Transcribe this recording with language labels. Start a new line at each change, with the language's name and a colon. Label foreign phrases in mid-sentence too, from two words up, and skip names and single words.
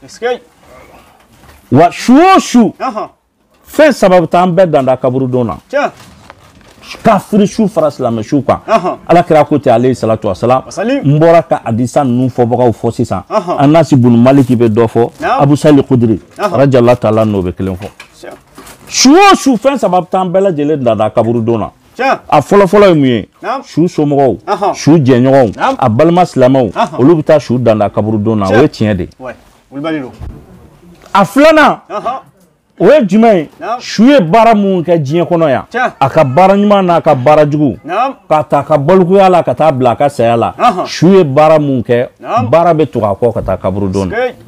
Bambara: wa su o su fɛn saba bɛ taa an bɛɛ danda kaburudon na kafiri su fara silamɛ su kan ala kira ko ten
Arabic: عليه الصلاة والسلام
Bambara: n bɔra ka hadisa ninnu fɔbagaw fɔ sisan anasi ibn maliki bɛ dɔ fɔ abu sa'id al-khudri
Arabic: رضي الله تعالى
Bambara: n'o bɛ kelen fɔ su o su fɛn saba bɛ taa an bɛɛ lajɛlen danda kaburudon na a fɔlɔfɔlɔ ye mun ye su somɔgɔw su jɛɲɔgɔnw a balima silamɛw olu bɛ taa su danda kaburudon na o ye tiɲɛ de a filanan o ye jumɛn ye su ye baara mun kɛ diɲɛ kɔnɔ yan a ka baara ɲuman n'a ka baara jugu ka taa ka balikuya la ka taa bila a ka saya la su ye baara mun kɛ baara bɛ tugu a kɔ ka taa kaburudon na